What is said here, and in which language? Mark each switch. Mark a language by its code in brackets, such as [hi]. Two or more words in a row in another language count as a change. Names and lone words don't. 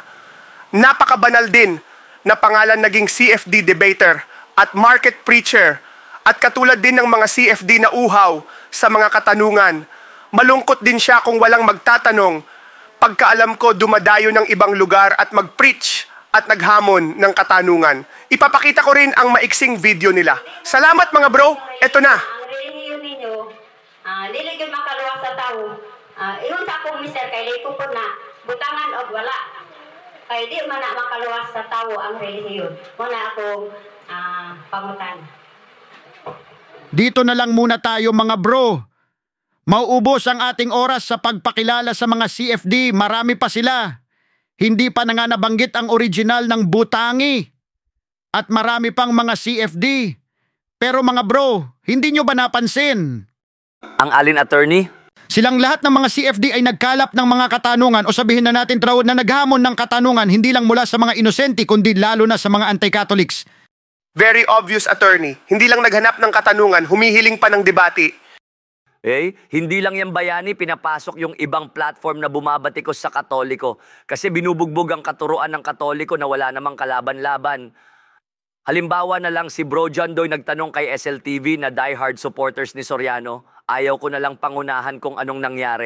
[tl] Napakabanal din na pangalan naging CFD debater at market preacher at katulad din ng mga CFD na uhaw sa mga katanungan. Malungkot din siya kung walang magtatanong. Pagkaalam ko, dumadayo ng ibang lugar at mag-preach at naghamon ng katanungan. Ipapakita ko rin ang maiksing video nila. Salamat mga bro, eto na. [ceb] Ang relihiyon ninyo, dili gyud makaluwas sa tawo. Ingon sa akong mister kay lay ko na butangan og wala. Kay di man na makaluwas sa tawo ang relihiyon. Muna akong pangutan. [tl] Dito na lang muna tayo mga bro. Mauubos ang ating oras sa pagpakilala sa mga CFD. Marami pa sila. Hindi pa na nga nabanggit ang original ng Butangi. At marami pang mga CFD. Pero mga bro, hindi nyo ba napansin? Ang alin attorney? Silang lahat ng mga CFD ay nagkalap ng mga katanungan o sabihin na natin Trawad na naghamon ng katanungan hindi lang mula sa mga inosente kundi lalo na sa mga anti-Catholics. [en] Very obvious, attorney. [tl] Hindi lang naghanap ng katanungan, humihiling pa ng debate. Hindi lang yan bayani, pinapasok yung ibang platform na bumabatikos sa Katoliko. Kasi binubugbog ang katuruan ng Katoliko na wala namang kalaban-laban. Halimbawa na lang si Bro John Doy nagtanong kay SLTV na [en] diehard supporters [tl] ni Soriano, ayaw ko na lang pangunahan kung anong nangyari.